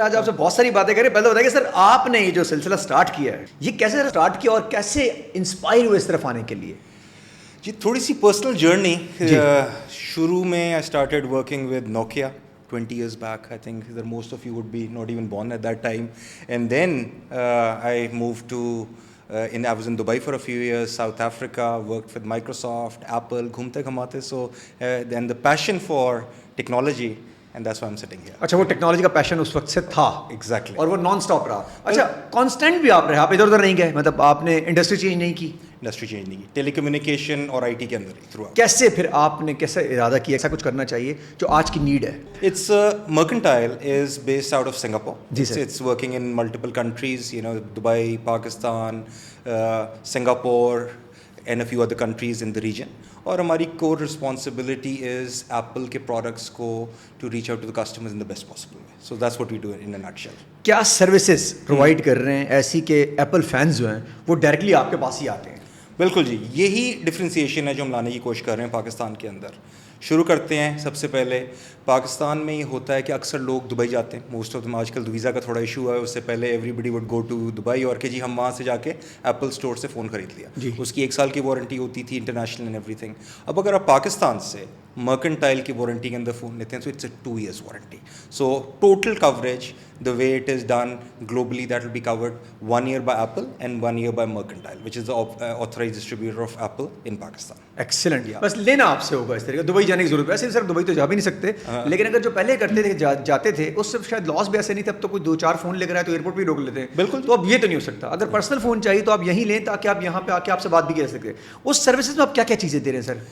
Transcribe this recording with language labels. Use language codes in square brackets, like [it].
[ur] آج آپ سے بہت ساری باتیں کریں. پہلے بتائیے سر آپ نے یہ جو سلسلہ سٹارٹ کیا ہے یہ کیسے سٹارٹ کیا اور کیسے انسپائر ہوئے اس طرف آنے کے لیے؟ جی تھوڑی سی پرسنل جرنی. شروع میں [en] I started working with Nokia 20 years back. I think that most of you would be not even born at that time. And then I moved to I was in Dubai for a few years, South Africa, worked with Microsoft, Apple, [ur] ghoomte ghamate. [en] So then the passion for technology, and that's why I'm sitting here. [ur] اچھا وہ technology کا پیشن اس وقت سے تھا. [en] Exactly. [ur] اور وہ non stop رہا. اچھا کانسٹنٹ بھی آپ رہے, آپ ادھر ادھر نہیں گئے, مطلب آپ نے انڈسٹری چینج نہیں کی؟ انڈسٹری چینج نہیں کی, ٹیلی کمیونیکیشن اور آئی ٹی کے اندر ہی تھرو. کیسے پھر آپ نے کیسے ارادہ کیا ایسا کچھ کرنا چاہیے جو آج کی نیڈ ہے؟ [en] It's Mercantile is based out of Singapore. [ur] جی sir. [en] It's working in multiple countries, you know, Dubai, Pakistan, Singapore and a few other countries in the region. اور ہماری core responsibility is Apple کے products کو to reach out to the customers in the best possible way. So that's what we do in a nutshell. [ur] کیا services provide کر رہے ہیں ایسی کہ ایپل فینز جو ہیں وہ ڈائریکٹلی آپ کے پاس ہی آتے ہیں؟ بالکل جی, یہی ڈفرینسیشن ہے جو ہم لانے کی کوشش کر رہے ہیں پاکستان کے اندر. شروع کرتے ہیں سب سے پہلے پاکستان میں یہ ہوتا ہے کہ اکثر لوگ دبئی جاتے ہیں, [en] Most of them. [ur] آج کل ویزا کا تھوڑا ایشو ہے, اس سے پہلے [en] everybody would go to Dubai [ur] اور کہ جی ہم وہاں سے جا کے ایپل اسٹور سے فون خرید لیا. اس کی 1 سال کی وارنٹی ہوتی تھی, انٹرنیشنل اینڈ ایوری تھنگ. اب اگر آپ پاکستان سے مرکنٹائل کی وارنٹی کے اندر فون لیتے ہیں تو [en] it's a 2 years [ur] warranty. [en] So total coverage the way it is done globally, that will be covered 1 year by Apple and 1 year by Mercantile, which is the authorized distributor of Apple in Pakistan. Excellent. [ur] بس لینا آپ سے ہوگا اس طرح کا. Dubai جانے کی ضرورت ہے. ایسے سر دبئی تو جا بھی نہیں سکتے, لیکن اگر جو پہلے کرتے تھے جاتے تھے اس سے شاید لاس بھی ایسے نہیں تھا. اب تو کوئی 2-4 فون لے کر آئے تو ایئرپورٹ بھی روک لیتے ہیں. بالکل. تو اب یہ تو نہیں ہو سکتا. اگر پرسنل فون چاہیے تو آپ یہیں لیں تاکہ آپ یہاں پہ آ کے آپ سے بات بھی کر سکتے. اس سروسز میں آپ کیا کیا چیزیں دے رہے ہیں سر؟